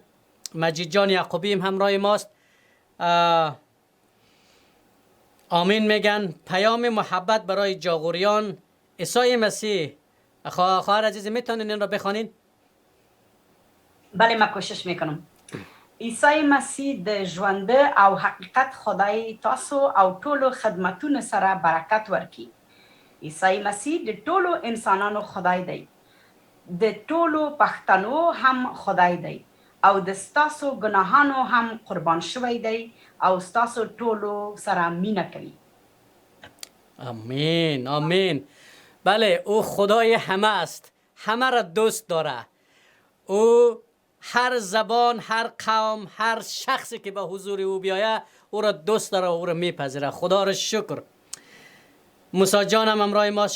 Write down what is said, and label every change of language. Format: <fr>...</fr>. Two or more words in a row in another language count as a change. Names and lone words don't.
<fa>مجید جان یعقوبی هم همراه ماست. آمین میگن. پیام محبت برای جاغوریان. عیسی مسیح خواهر عزیز میتونین این را بخوانین؟ بله ما کوشش میکنم.</fa> <ps>عیسی مسیح د ژوند او حقیقت خدای تاسو او ټولو خدمتونو سره برکت ورکړي. عیسی مسیح د ټولو انسانانو خدای دی. د ټولو پښتنو هم خدای دی او د ستاسو ګناهانو هم قربان شوی دی او ستاسو ټولو سره مینه کوي.</ps> <fa>آمین آمین. بله او خدای همه است، همه را دوست داره. او هر زبان، هر قوم، هر شخصی که به حضور او بیایه او را دوست داره و او را میپذیره. خدا را شکر. موسی جان هم امرای ماست.</fa>